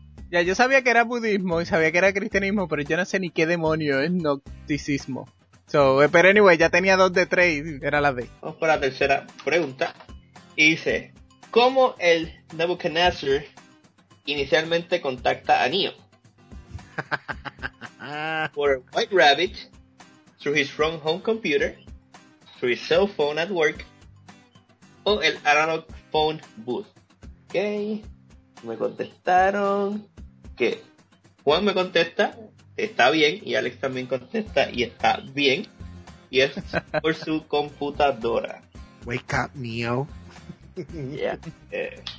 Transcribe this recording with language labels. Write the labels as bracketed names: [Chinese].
[Spanish] Ya, yo sabía que era budismo y sabía que era cristianismo, pero yo no sé ni qué demonio es gnosticismo. So, pero anyway, ya tenía 2 de 3 y era la D. Vamos por la tercera pregunta. Y dice, ¿cómo el Nebuchadnezzar inicialmente contacta a Neo? [English] ¿Por White Rabbit, through his wrong home computer, through his cell phone at work, o el analog phone booth? [Spanish] Ok, me contestaron que Juan me contesta, está bien, y Alex también contesta y está bien, y es por su computadora. [English] Wake up, Neo. Ya. Yeah.